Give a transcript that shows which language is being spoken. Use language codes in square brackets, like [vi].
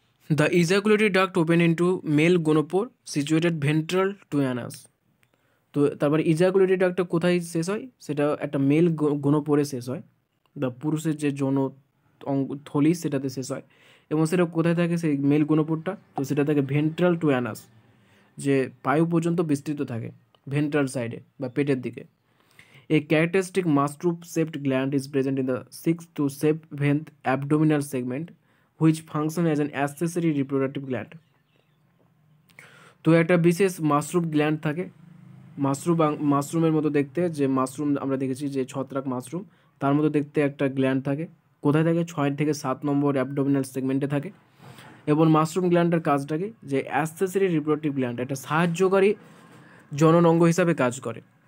[en] The ejaculatory duct open into male gonopore situated ventral to anus. [bn] তো তারপর ejaculatory ডাক্টটা কোথায় শেষ হয়, সেটা একটা মেল গনোপোরে শেষ হয়, বা পুরুষের যে যৌন থলি সেটাতে শেষ হয়। এবং সেটা কোথায় থাকে সেই মেল গনোপোরটা, তো সেটা থাকে [en] ventral to anus, [bn] যে পায়ু পর্যন্ত বিস্তৃত থাকে, ভেন্ট্রাল সাইডে বা পেটের দিকে। [en] A characteristic mushroom shaped gland is present in the 6th to 7th abdominal segment, which function as an accessory reproductive gland. [bn] তো একটা বিশেষ মাশরুম গ্ল্যান্ড থাকে, মাশরুমের মতো দেখতে, যে মাশরুম আমরা দেখেছি যে ছত্রাক মাশরুম, তার মতো দেখতে একটা গ্ল্যান্ড থাকে। কোথায় থাকে, 6 থেকে 7 নম্বর অ্যাবডোমিনাল সেগমেন্টে থাকে। এবং মাশরুম গ্ল্যান্ডের কাজটাকে যে অ্যাক্সেসরি রিপ্রোডাক্টিভ গ্ল্যান্ড, একটা সাহায্যকারী জনন অঙ্গ হিসাবে কাজ করে।